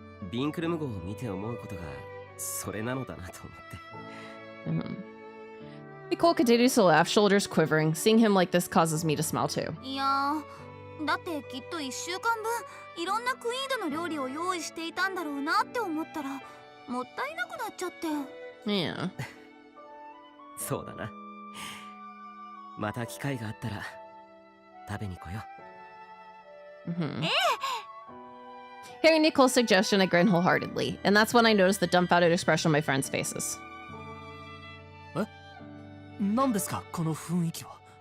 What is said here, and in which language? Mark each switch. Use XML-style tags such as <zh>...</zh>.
<ja>ビンクルム号を見て思うことがそれなのだなと思って。</ja> <en>Nicole continues to laugh, shoulders quivering. Seeing him like this causes me to smile too.</en> <ja>いやだってきっと1週間分いろんなクイードの料理を用意していたんだろうなって思ったらもったいなくなっちゃって。</ja> <en>Yeah.</en> <ja>そうだな。また機会があったら食べに来よう。</ja> <en>Hearing Nicole's suggestion, I grin wholeheartedly, and that's when I noticed the dumbfounded expression on my friends' faces.</en> <ja>何ですかこの雰囲気は。</ja>